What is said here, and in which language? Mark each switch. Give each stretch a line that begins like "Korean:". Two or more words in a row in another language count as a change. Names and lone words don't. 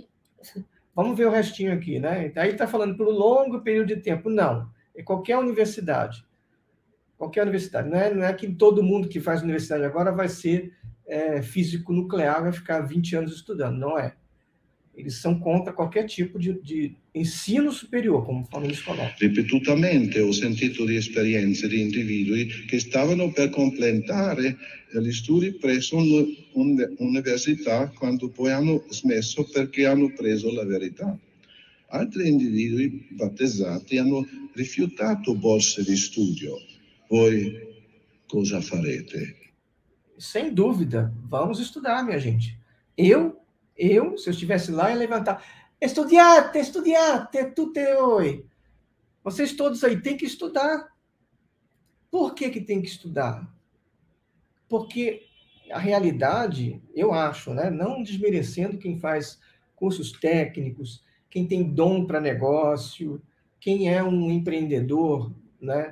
Portuguese: Vamos ver o restinho aqui, né? Aí está falando por um longo período de tempo. Não, é qualquer universidade. Qualquer universidade. Não é que todo mundo que faz universidade agora vai ser físico nuclear, vai ficar 20 anos estudando. Não é. Eles são contra qualquer tipo de ensino superior, como eles colocam.
Italian: Ripetutamente ho sentito di esperienze di individui che stavano per completare gli studi presso un'università quando poi hanno smesso perché hanno preso la verità. Altri individui battezzati hanno rifiutato borse di studio, poi cosa farete?
Portuguese: Sem dúvida, vamos estudar, minha gente. Se eu estivesse lá, ia levantar.
Italian: Studiate, tutte voi.
Portuguese: Vocês todos aí têm que estudar. Por que tem que estudar? Porque a realidade, eu acho, né, não desmerecendo quem faz cursos técnicos, quem tem dom para negócio, quem é um empreendedor, né?